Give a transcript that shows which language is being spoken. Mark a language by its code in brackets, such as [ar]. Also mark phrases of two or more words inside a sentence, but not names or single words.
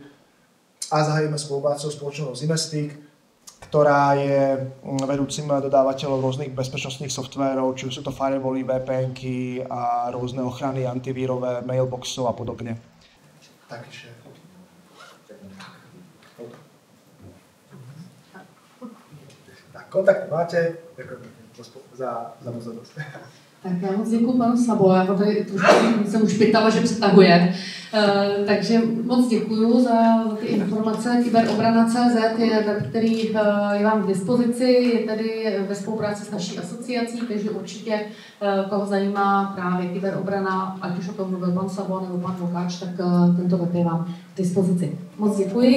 [sk] A zahájime spoluprácu s spoločnosťou Zimestic, ktorá je vedúcim dodávateľov rôznych bezpečnostných softvérov, či sú to firewally, VPNky a rôzne ochrany antivírové, mailboxov a podobne. Takže. Kontakt máte, ďakujem za pozornosť. [cs] Tak já moc děkuji panu Sabo, já tady jsem už pytala, že přetahuje. Takže moc děkuji za ty informace. Kyberobrana.cz je web, který je vám k dispozici, je tady ve spolupráci s naší asociací, takže určitě koho zajímá právě kyberobrana, ať už o tom mluvil pan Sabo nebo pan Vokáč, tak tento web je vám k dispozici.